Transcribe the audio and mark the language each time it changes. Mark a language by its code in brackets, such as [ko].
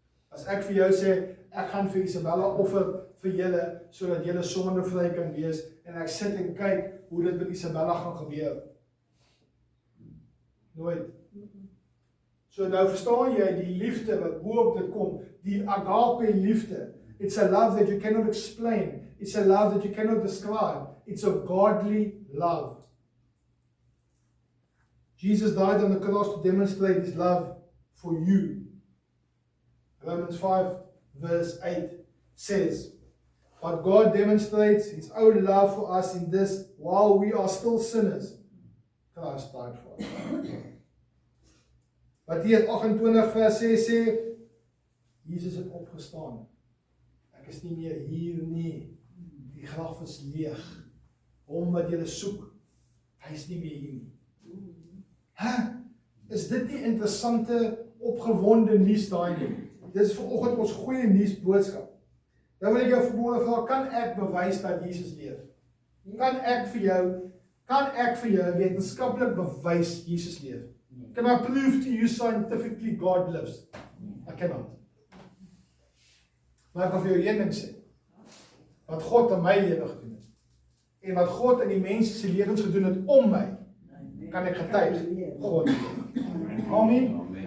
[af] As ek vir jou sê, ek gaan vir Isabella offer vir julle, sodat julle sondevry kan wees, en ek sit en kyk hoe dit met Isabella gaan gebeur. Nooit. So nou verstaan jy die liefde wat bo op dit kom, die agape liefde. [en] It's a love that you cannot explain. It's a love that you cannot describe. It's a godly love. Jesus died on the cross to demonstrate his love for you. Romans 5 verse 8 says, but God demonstrates his own love for us in this, while we are still sinners, Christ died for us. [af] Mattheus 28 vers 6 sê, Jesus het opgestaan. Ek is nie meer hier nie. Die graf is leeg. Hom wat julle soek, hy is nie meer hier nie. Is dit nie interessante, opgewonde nuus daai nie? Dit is vanoggend ons goeie nuus boodskap. Nou wil ek jou vanmôre vra, kan ek bewys dat Jesus leef? Kan ek vir jou wetenskaplik bewys Jesus leef? [en] Can I prove to you scientifically God lives? [af] Ek [en] cannot. [af] Maar ek wil vir jou een ding sê, wat God in my lewe gedoen het, en wat God in die mense se lewens gedoen het om my, kan ek getuig, God leef. Amen.